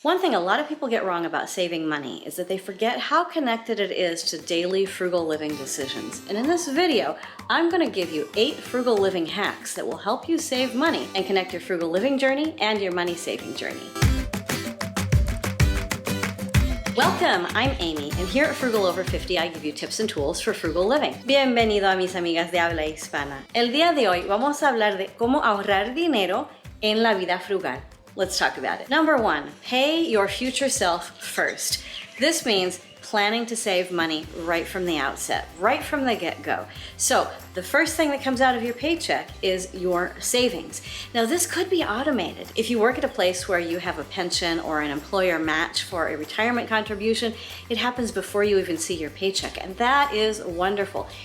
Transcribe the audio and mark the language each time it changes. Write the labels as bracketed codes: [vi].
[en] One thing a lot of people get wrong about saving money is that they forget how connected it is to daily frugal living decisions. And in this video, I'm going to give you 8 frugal living hacks that will help you save money and connect your frugal living journey and your money saving journey. Welcome, I'm Amy, and here at Frugal Over 50 I give you tips and tools for frugal living. [es] Bienvenido a mis amigas de habla hispana. El día de hoy vamos a hablar de cómo ahorrar dinero en la vida frugal. [en] Let's talk about it. Number 1, pay your future self first. This means planning to save money right from the outset, right from the get-go. So the first thing that comes out of your paycheck is your savings. Now this could be automated. If you work at a place where you have a pension or an employer match for a retirement contribution, it happens before you even see your paycheck, and that is wonderful.